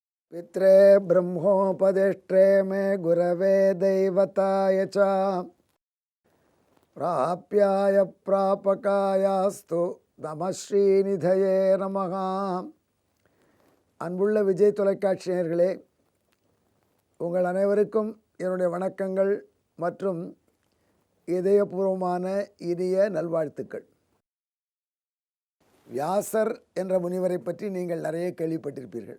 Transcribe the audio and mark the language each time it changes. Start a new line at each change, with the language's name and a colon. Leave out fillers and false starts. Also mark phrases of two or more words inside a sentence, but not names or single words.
Sanskrit: पित्रे ब्रह्मोपदिष्टे मे गुरवे दैवताय च प्राप्याय प्रापकायास्तु नम श्रीनिधये नमः.
Tamil: அன்புள்ள விஜய் தொலைக்காட்சி நேயர்களே, உங்கள் அனைவருக்கும் என்னுடைய வணக்கங்கள் மற்றும் இதயபூர்வமான இனிய நல்வாழ்த்துக்கள். வியாசர் என்ற முனிவரை பற்றி நீங்கள் நிறைய கேள்விப்பட்டிருப்பீர்கள்.